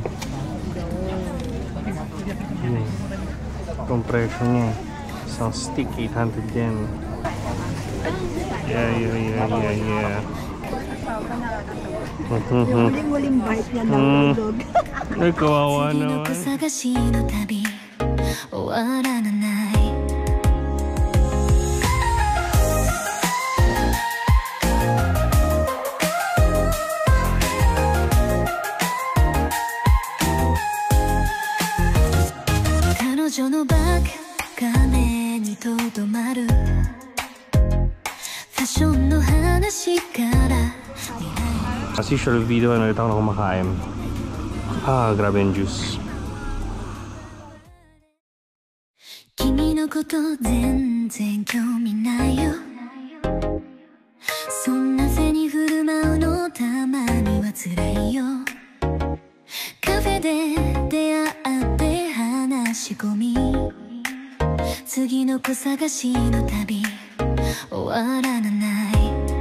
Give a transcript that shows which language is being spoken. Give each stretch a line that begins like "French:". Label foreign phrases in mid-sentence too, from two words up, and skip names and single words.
Filipino: Compression niya. Isang stick, 800 yen. Yeah. Huling bite niya ng dog. Ay, kawawa
Japanese: 次の子
Filipino: naman.
Japanese: 探しの旅終わらない彼女のバック画面にとどまるフションの話から
English: As usual,
Filipino: video na ulit ako na kumakain. Grabe yung juice.
Japanese: 君のこと全然興味ないよそんな背に振る舞うのたまには辛いよカフェで出会って話し込み次の子探しの旅終わらない